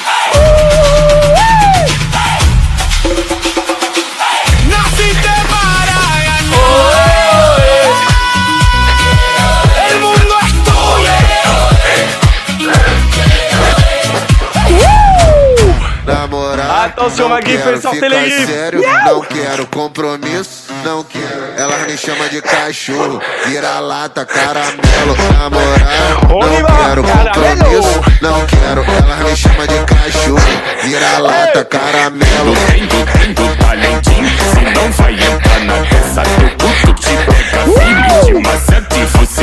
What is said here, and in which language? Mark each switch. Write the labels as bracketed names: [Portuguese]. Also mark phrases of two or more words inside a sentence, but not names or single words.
[Spanish] Naciste para ganar. El mundo es tuyo. [Portuguese] Namorar, [French] Attention, [Portuguese] não [French] ma grife, [Portuguese] quero [French] sortez [Portuguese] ficar [French] les griffes. [Portuguese] sério, não quero compromisso, não quero. Elas me chamam de cachorro, vira-lata, caramelo. Namorar, [French] On y [Portuguese] não [French] va, [Portuguese] quero caramelo. compromisso, não quero. Elas me chamam de cachorro, vira-lata, caramelo. Do talentinho, se não vai entrar na peça do culto, te pega firme, te maceta e você